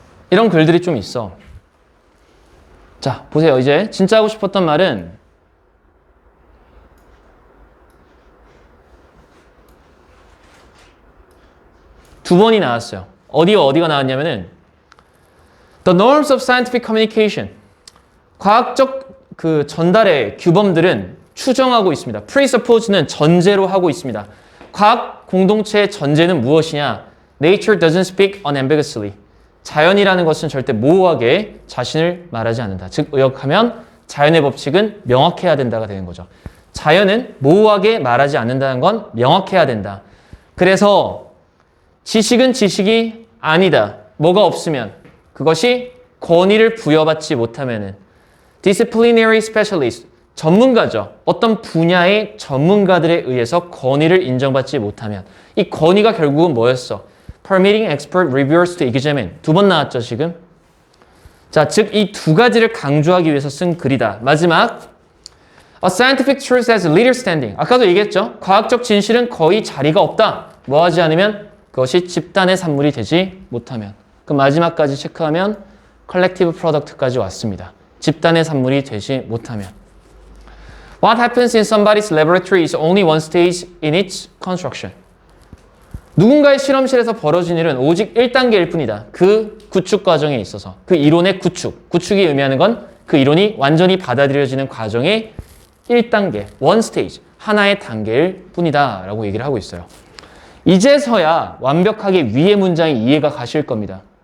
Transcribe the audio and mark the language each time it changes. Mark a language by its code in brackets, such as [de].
[ko] 이런 글들이 좀 있어. 자, 보세요. 이제 진짜 하고 싶었던 말은 두 번이 나왔어요. 어디와 어디가 나왔냐면은 [en] The norms of scientific communication. [ko] 과학적 그 전달의 규범들은 추정하고 있습니다. presuppose는 전제로 하고 있습니다. 과학 공동체의 전제는 무엇이냐? [en] Nature doesn't speak unambiguously. [ko] 자연이라는 것은 절대 모호하게 자신을 말하지 않는다. 즉, 의역하면 자연의 법칙은 명확해야 된다가 되는 거죠. 자연은 모호하게 말하지 않는다는 건 명확해야 된다. 그래서 지식은 지식이 아니다. 뭐가 없으면 그것이 권위를 부여받지 못하면은 disciplinary specialist, 전문가죠. 어떤 분야의 전문가들에 의해서 권위를 인정받지 못하면 이 권위가 결국은 뭐였어? [en] Permitting expert reviewers to examine. [ko] 두 번 나왔죠, 지금? 자, 즉 이 두 가지를 강조하기 위해서 쓴 글이다. 마지막, [en] A scientific truth has little standing. [ko] 아까도 얘기했죠? 과학적 진실은 거의 자리가 없다. 뭐 하지 않으면? 그것이 집단의 산물이 되지 못하면. 그 마지막까지 체크하면 collective product까지 왔습니다. 집단의 산물이 되지 못하면. [en] What happens in somebody's laboratory is only one stage in its construction. [ko] 누군가의 실험실에서 벌어진 일은 오직 1단계일 뿐이다. 그 구축 과정에 있어서. 그 이론의 구축. 구축이 의미하는 건 그 이론이 완전히 받아들여지는 과정의 1단계, one stage, 하나의 단계일 뿐이다 라고 얘기를 하고 있어요. 이제서야 완벽하게 위의 문장이 이해가 가실 겁니다.